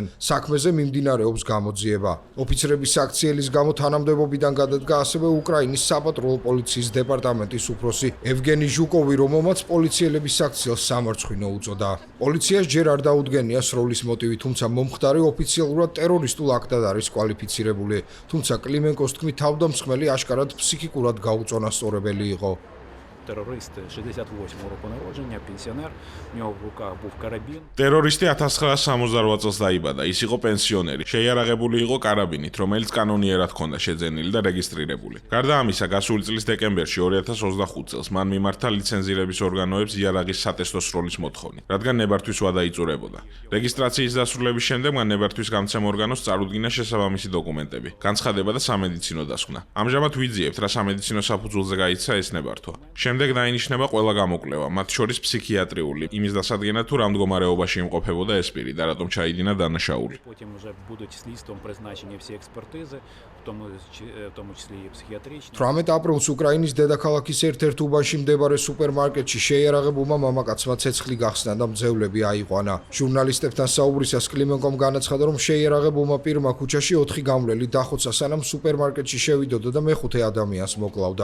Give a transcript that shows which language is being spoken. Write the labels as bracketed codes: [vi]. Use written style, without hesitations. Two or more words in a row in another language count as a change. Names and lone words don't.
[ka] საქმეზე მიმდინარეობს გამოძიება. ოფიცრების საქციელის გამო თანამდებობიდან გადადგა ასევე უკრაინის საპატრულო პოლიციის დეპარტამენტის უფროსი ევგენი ჟუკოვი, რომელმაც პოლიციელების საქციელს სამარცხვინო უწოდა. პოლიციას ჯერ არ დაუდგენია სროლის მოტივი, თუმცა მომხდარი ოფიციალურად ტერორისტულ აქტად არის კვალიფიცირებული. თუმცა კლიმენკოს თქმით, თავდამსხმელი აშკარად ფსიქიკურად გაუწონასწორებელი იყო. [uk] Террористи 68 року народження, пенсіонер, в нього в руках був карабін. [ka] ტერორისტი 1968 წელს დაიბადა, ის იყო პენსიონერი. შეიარაღებული იყო კარაბინით, რომელიც კანონიერად ჰქონდა შეძენილი და რეგისტრირებული. გარდა ამისა, გასული წლის დეკემბერში 2025 წელს მან მიმართა ლიცენზირების ორგანოებს იარაღის სატესტო სროლის მოთხოვნით, რადგან ნებართვის ვადა იწურებოდა. რეგისტრაციის დასრულების შემდეგ მან ნებართვის გამცემ ორგანოს წარუდგინა შესაბამისი დოკუმენტები, განცხადება და სამედიცინო დასკვნა. ამჟამად ვიძიებთ, რა სამედიცინო საფუძველზე გაიცა ეს ნებართვა. შემდეგ დაინიშნება ყველა გამოკვლევა, მათ შორის ფსიქიატრიული, იმის დასადგენად თუ რა მდგომარეობაში იმყოფებოდა ეს პირი და რატომ ჩაიდინა დანაშაული. [uk] Потім вже будуть слідством призначені всі експертизи, в тому числі і психіатричні. [ka] 18 აპრილს უკრაინის დედაქალაქის ერთ-ერთ უბანში მდებარე სუპერმარკეტში შეიარაღებულმა მამაკაცმა ცეცხლი გახსნა და მძევლები აიყვანა. ჟურნალისტებთან საუბრისას კლიმენკომ განაცხადა, რომ შეიარაღებულმა პირმა ქუჩაში 4 გამვლელი დახოცა, სანამ სუპერმარკეტში შევიდოდა და მეხუთე ადამიანს მოკლავდა.